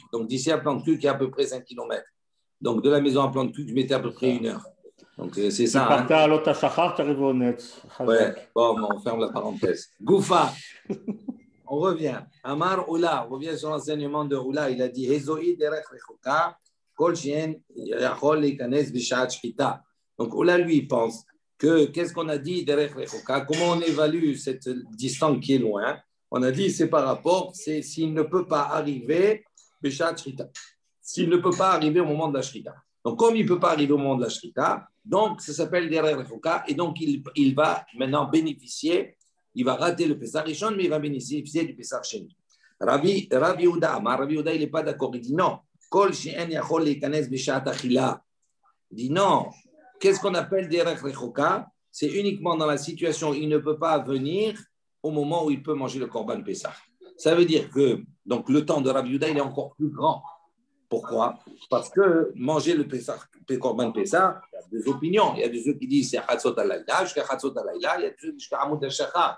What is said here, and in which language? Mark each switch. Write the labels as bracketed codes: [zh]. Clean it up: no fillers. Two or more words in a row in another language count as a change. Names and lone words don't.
[fr] Donc, d'ici à Plante-Cuc, il y a à peu près 5 km. Donc, de la maison à Plante-Cuc, je mettais à peu près 1 heure. Donc, c'est ça. Tu partais à [he] עלות השחר, [fr] tu arrives au Netz. Ouais, bon, on ferme la parenthèse. Goufa. On revient. Amar Oula, on revient sur l'enseignement de Oula. Il a dit [he] איזוהי דרך רחוקה כל שאין יכול ליכנס בשעת שחיטה. [fr] Donc Oula, lui, il pense que qu'est-ce qu'on a dit [he] דרך רחוקה? [fr] Comment on évalue cette distance qui est loin? On a dit c'est par rapport, c'est s'il ne peut pas arriver [he] בשעת שחיטה. [fr] S'il ne peut pas arriver au moment de la shrita. Donc comme il ne peut pas arriver au moment de la shrita, donc ça s'appelle [he] דרך רחוקה [fr] et donc il va maintenant bénéficier. Il va rater le [he] פסח ראשון, [fr] mais il va bénéficier du [he] פסח שני. [fr] Rabbi Yehuda, il n'est pas d'accord. Il dit non. [he] כל שאין יכול ליכנס בשעת אכילה. [fr] Il dit non. Qu'est-ce qu'on appelle [he] דרך רחוקה? [fr] C'est uniquement dans la situation où il ne peut pas venir au moment où il peut manger le [he] קרבן פסח. [fr] Ça veut dire que donc, le temps de Rabbi Yehuda, il est encore plus grand. Pourquoi? Parce que manger le [he] קרבן פסח, [fr] il y a deux opinions. Il y a des ceux qui disent c'est [he] חצות הלילה, [fr] jusqu'à [he] חצות הלילה, [fr] il y a des ceux qui disent jusqu'à [he] עמוד השחר.